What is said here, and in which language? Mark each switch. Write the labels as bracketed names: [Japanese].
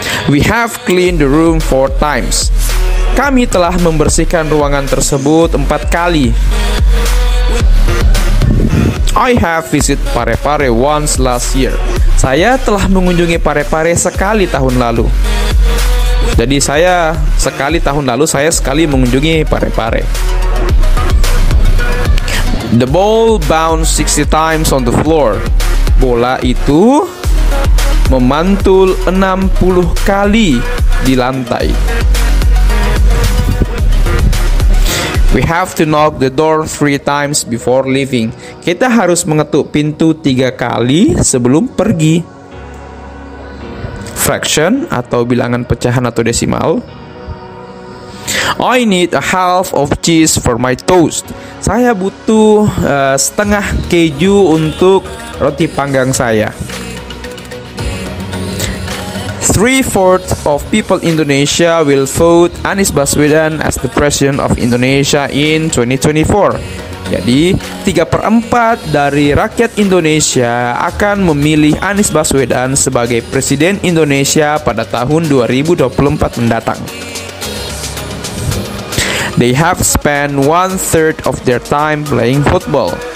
[English] We have cleaned the room 4 times. [Indonesian] Kami telah membersihkan ruangan tersebut 4 kali. [English] I have visit Parepare once last year. [Indonesian] Saya telah mengunjungi Parepare sekali tahun lalu. Jadi saya sekali tahun lalu, saya sekali mengunjungi Parepare. [English] The ball bounced 60 times on the floor. [Indonesian] Bola itu memantul 60 kali di lantai. [English] We have to knock the door 3 times before leaving. [Indonesian] Kita harus mengetuk pintu 3 kali sebelum pergi. [English] Fraction [Indonesian] atau bilangan pecahan atau desimal. [English] I need a half of cheese for my toast. [Indonesian] Saya butuh setengah keju untuk roti panggang saya. [English] 3/4 of people Indonesia will vote Anies Baswedan as the President of Indonesia in 2024. [Indonesian] Jadi 3/4 dari rakyat Indonesia akan memilih Anies Baswedan sebagai Presiden Indonesia pada tahun 2024 mendatang. [English] They have spent 1/3 of their time playing football.